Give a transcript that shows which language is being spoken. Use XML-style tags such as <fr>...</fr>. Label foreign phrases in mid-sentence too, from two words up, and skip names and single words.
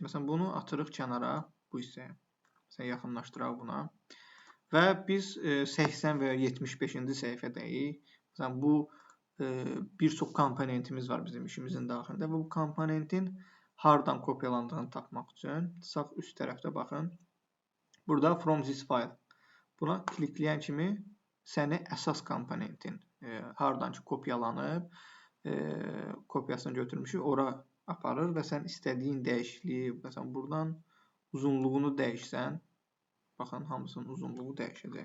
<az>Məsələn, bunu atırıq kənara, bu hissəyə. Məsələn, yaxınlaşdıraq buna. Və biz 80 və ya 75-ci səhifədəyik. Məsələn, bu bir çox komponentimiz var bizim işimizin daxilində və bu komponentin hardan kopyalandığını tapmaq üçün sağ üst tərəfdə baxın.</az> <en>Burada From this file.</en> <az>Buna klikləyən kimi səni əsas komponentin hardan ki kopyalanıb, kopyasını götürmüşük, ora aparır və sən istədiyin dəyişikliyi, məsələn, buradan uzunluğunu dəyişsən, baxın, hamısının uzunluğu dəyişəcək.</az>